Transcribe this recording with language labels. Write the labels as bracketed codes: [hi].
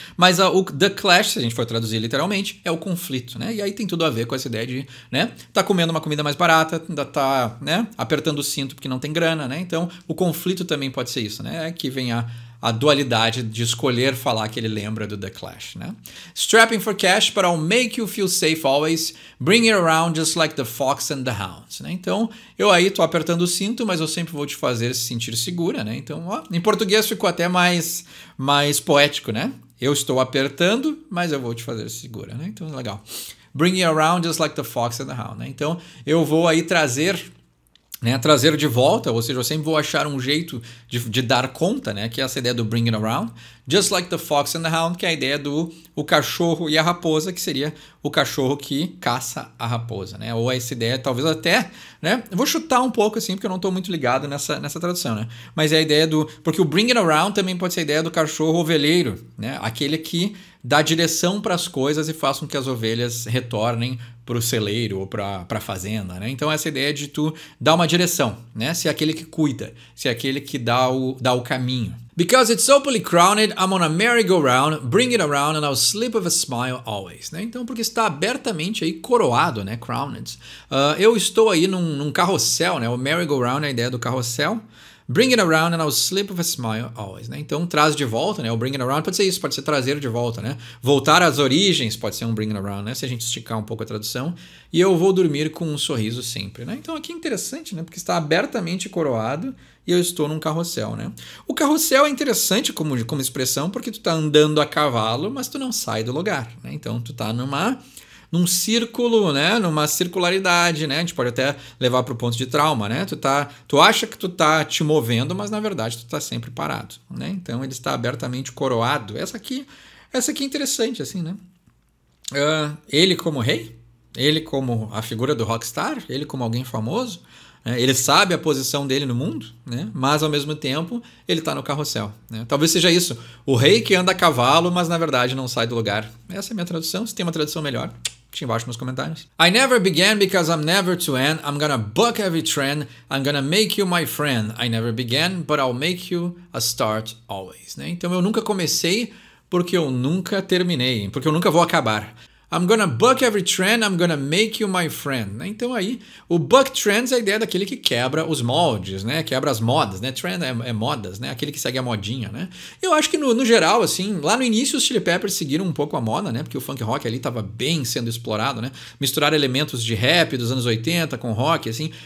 [pt] Mas o The Clash, se a gente for traduzir literalmente, é o conflito, né? E aí tem tudo a ver com essa ideia de, né? Tá comendo uma comida mais barata, ainda tá, né? Apertando o cinto porque não tem grana, né? Então, o conflito também pode ser isso, né? Aqui vem a dualidade de escolher falar que ele lembra do The Clash, né? [en] Strapping for cash, but I'll make you feel safe always. Bring it around just like the fox and the hounds, né? [pt] Então, eu aí tô apertando o cinto, mas eu sempre vou te fazer se sentir segura, né? Então, ó, em português ficou até mais poético, né? Eu estou apertando, mas eu vou te fazer segura, né? Então, legal. [en] Bring it around just like the fox and the hound, né? [pt] Então, eu vou aí trazer, né, trazer de volta, ou seja, eu sempre vou achar um jeito de dar conta, né, que é essa ideia do [en] bring it around, just like the fox and the hound, [pt] que é a ideia do o cachorro e a raposa, que seria o cachorro que caça a raposa, né, ou essa ideia, talvez até, né, eu vou chutar um pouco assim, porque eu não estou muito ligado nessa tradução, né, mas é a ideia porque o [en] bring it around [pt] também pode ser a ideia do cachorro ovelheiro, né, aquele que dá direção para as coisas e faz com que as ovelhas retornem para o celeiro ou para a fazenda, né? Então essa ideia de tu dar uma direção, né? Ser aquele que cuida, ser aquele que dá o caminho. [en] Because it's openly crowned, I'm on a merry-go-round, bring it around and I'll sleep with a smile always, né? [pt] Então porque está abertamente aí coroado, né? Crowned. Eu estou aí num carrossel, né? O merry-go-round é a ideia do carrossel. [en] Bring it around and I'll sleep with a smile always, né? [pt] Então traz de volta, né? O [en] bring it around [pt] pode ser isso, pode ser trazer de volta, né? Voltar às origens pode ser um [en] bring it around, [pt] né? Se a gente esticar um pouco a tradução. E eu vou dormir com um sorriso sempre, né? Então aqui é interessante, né? Porque está abertamente coroado e eu estou num carrossel, né? O carrossel é interessante como expressão porque tu tá andando a cavalo, mas tu não sai do lugar, né? Então tu tá num círculo, né? Numa circularidade, né? A gente pode até levar para o ponto de trauma, né? Tu acha que tu tá te movendo, mas na verdade tu tá sempre parado, né? Então ele está abertamente coroado. Essa aqui Essa aqui é interessante, assim, né? Ele como rei, ele como a figura do rockstar, ele como alguém famoso, né? Ele sabe a posição dele no mundo, né? Mas ao mesmo tempo ele está no carrossel, né? Talvez seja isso, o rei que anda a cavalo, mas na verdade não sai do lugar. Essa é a minha tradução. Se tem uma tradução melhor, deixa embaixo nos comentários. [en] I never began because I'm never to end. I'm gonna buck every trend. I'm gonna make you my friend. I never began, but I'll make you a start always, né? [pt] Então eu nunca comecei porque eu nunca terminei, porque eu nunca vou acabar. [en] I'm gonna buck every trend, I'm gonna make you my friend. [pt] Então aí, o buck trends é a ideia daquele que quebra os moldes, né? Quebra as modas, né? Trend é modas, né? Aquele que segue a modinha, né? Eu acho que no geral, assim, lá no início os Chili Peppers seguiram um pouco a moda, né? Porque o funk rock ali estava bem sendo explorado, né? Misturar elementos de rap dos anos 80 com rock, assim.